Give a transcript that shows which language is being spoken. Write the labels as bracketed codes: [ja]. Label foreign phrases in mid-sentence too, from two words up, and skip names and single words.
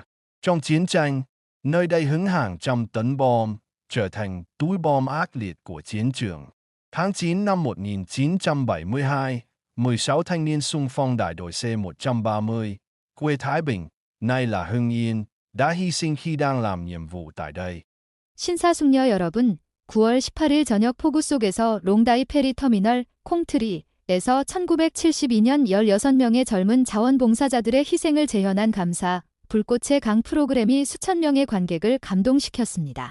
[vi] Trong chiến tranh, nơi đây hứng hàng trăm tấn bom, trở thành túi bom ác liệt của chiến trường. Tháng 9 năm 1972, 16 thanh niên xung phong đại đội C-130, quê Thái Bình, nay là Hưng Yên, đã hy sinh khi đang làm nhiệm vụ tại đây. [ko] 신사숙녀 여러분, 9월 18일 저녁 폭우 속에서 롱다이 페리 터미널 콩트리에서 1972년 16명의 젊은 자원봉사자들의 희생을 재현한 감사, 불꽃의 강 프로그램이 수천 명의 관객을 감동시켰습니다.